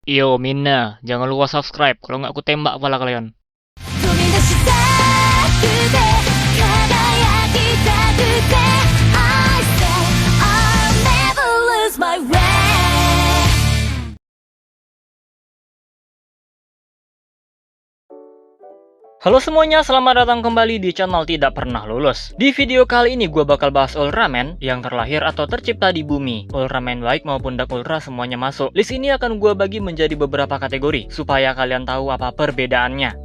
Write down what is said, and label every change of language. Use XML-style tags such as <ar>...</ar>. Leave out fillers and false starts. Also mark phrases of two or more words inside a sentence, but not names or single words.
<id>Yo Mina, jangan lupa subscribe, kalau nggak aku tembak kepala kalian.</id> <ja>飛び出したくて輝きたくて</ja> <en>I say I'll never lose my way.</en> <id>Halo semuanya, selamat datang kembali di channel Tidak Pernah Lulus. Di video kali ini gue bakal bahas Ultraman yang terlahir atau tercipta di bumi. Ultraman baik maupun Dark Ultra semuanya masuk. List ini akan gue bagi menjadi beberapa kategori supaya kalian tahu apa perbedaannya.</id>